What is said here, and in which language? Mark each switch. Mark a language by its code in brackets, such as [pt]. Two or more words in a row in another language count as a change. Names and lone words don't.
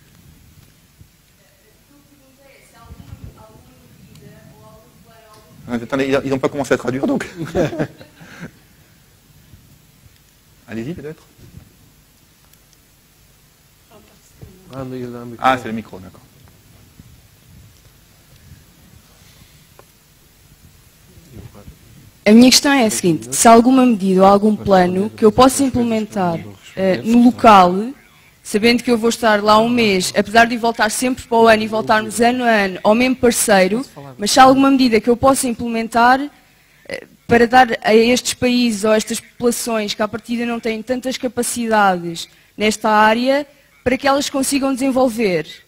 [fr] Attendez, ils n'ont pas commencé à traduire, donc. Allez-y, peut-être. Ah, c'est le micro, d'accord. [pt] A minha questão é a seguinte: se há alguma medida ou algum plano que eu possa implementar no local, sabendo que eu vou estar lá um mês, apesar de voltar sempre para o ano e voltarmos ano a ano ao mesmo parceiro, mas se há alguma medida que eu possa implementar para dar a estes países ou a estas populações que à partida não têm tantas capacidades nesta área, para que elas consigam desenvolver.